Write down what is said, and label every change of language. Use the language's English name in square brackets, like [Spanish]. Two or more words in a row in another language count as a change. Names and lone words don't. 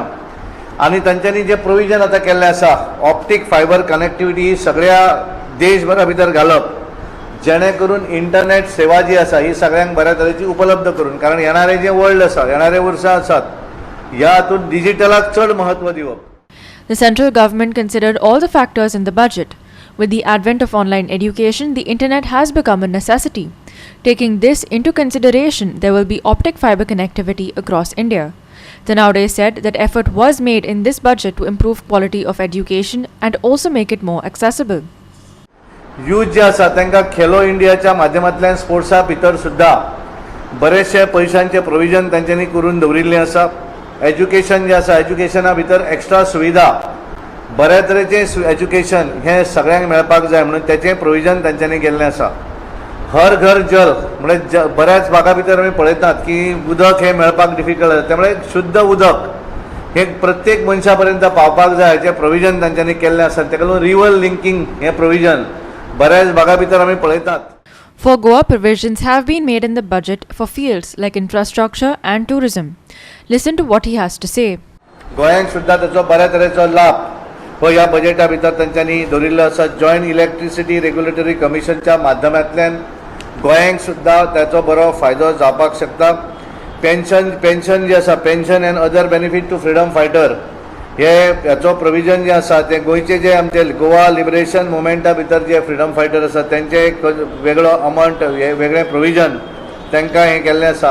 [Konkani] आनी तांच्यांनी जे प्रोविजन आतां केल्लें आसा [English] optic fiber connectivity [Konkani] ही सगळ्या देशभरा भितर घालप जेणे करून इंटरनेट सेवा जी आसा ही सगळ्यांक बऱ्या तरेची उपलब्ध करून. कारण येणारे जे वर्ल्ड आसा येणारे वर्सां आसात ह्या हातूंत डिजिटलाक चड महत्व दिवप. [English] The central government considered all the factors in the budget. With the advent of online education, the internet has become a necessity. Taking this into consideration, there will be optic fiber connectivity across India. Tanaude said that effort was made in this budget to improve quality of education and also make it more accessible. [Konkani] यूथ जे आसा तांकां खेलो इंडियाच्या माध्यमांतल्यान स्पोर्ट्सा भितर सुद्दां बरेचशे पयशांचे प्रोविजन तांच्यांनी करून दवरिल्लें आसा. एज्युकेशन जे आसा एज्युकेशना भितर एक्स्ट्रा सुविधा बऱ्या तरेचें एज्युकेशन हें सगळ्यांक मेळपाक जाय म्हणून तेचें प्रोविजन तांच्यांनी केल्लें आसा. हर घर जल म्हणजे बऱ्याच भागा भितर आमी पळयतात की उदक हें मेळपाक डिफिकल्ट जाता. त्यामुळे शुद्ध उदक हे प्रत्येक मनशा पर्यंत पावपाक जाय हाचें प्रोविजन तांच्यांनी केल्लें आसा. तेका लागून [English] river linking [Konkani] हें प्रोविजन बऱ्याच भागा भितर आमी पळयतात. [English] For Goa, provisions have been made in the budget for fields like infrastructure and tourism. Listen to what he has to say. [Konkani] गोंयांक सुद्दां ताचो बऱ्या तरेचो लाभ हो ह्या बजेटा भितर तांच्यांनी दवरिल्लो आसा. जॉयंट इलेक्ट्रिसिटी रेग्युलेटरी कमिशनच्या माध्यमांतल्यान गोंयांक सुद्दां ताचो बरो फायदो जावपाक शकता. पेन्शन जे आसा, [English] pension and other benefit to freedom fighter, [Konkani] हाचो प्रोविजन जे आसा ते गोंयचे जे आमचे गोवा लिबरेशन मुवमेंटा भितर जे [English] freedom fighter [Konkani] आसा तेंचे एक वेगळो अमावंट, वेगळें प्रोविजन तांकां हें केल्लें आसा.